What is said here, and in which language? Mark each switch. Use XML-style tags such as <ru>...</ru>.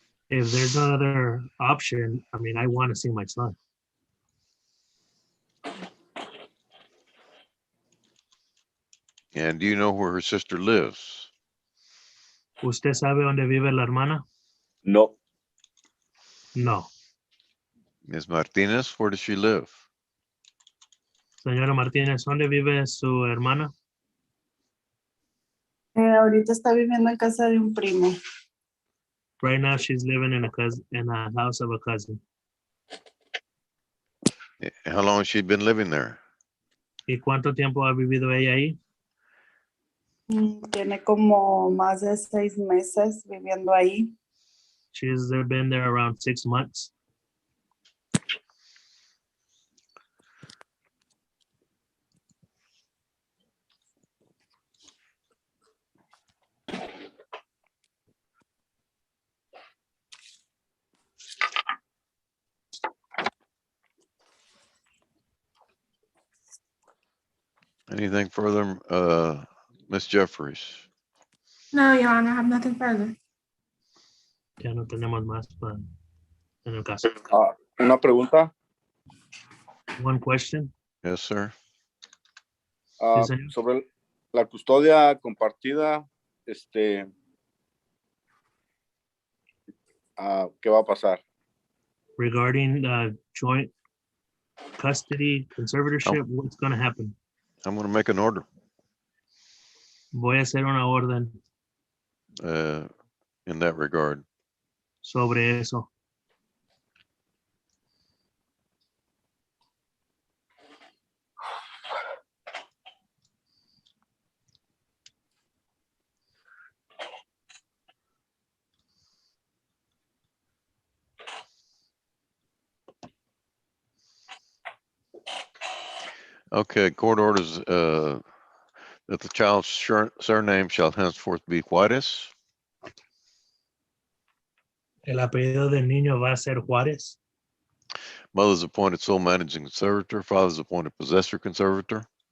<en>If there's no other option, I mean, I want to see my son. And do you know where her sister lives?</en> <es>¿Usted sabe dónde vive la hermana? No.</es> <en>No. Ms. Martinez, where does she live?</en> <es>Señora Martínez, ¿dónde vive su hermana? Ahorita está viviendo en casa de un primo.</es> <en>Right now, she's living in a house of a cousin. How long has she been living there?</en> <es>¿Y cuánto tiempo ha vivido ella ahí? Tiene como más de 6 meses viviendo ahí.</es> <en>She's been there around 6 months. Anything further, Ms. Jeffries? No, Your Honor, I have nothing further.</en> <es>Ya no tenemos más en el caso. Una pregunta.</es> <en>One question. Yes, sir. Ah,</en> <es>Sí, señor. sobre la custodia compartida, ¿qué va a pasar?</es> <en>Regarding joint custody conservatorship, what's going to happen? I'm going to make an order</en> <es>Voy a hacer una orden</es> <en>in that regard.</en> <es>sobre eso.</es> <en>Okay, court orders that the child's surname shall henceforth be Juarez.</en> <es>El apellido del niño va a ser Juárez.</es> <en>Mother's appointed sole managing conservator. Father's appointed possessor conservator.</en>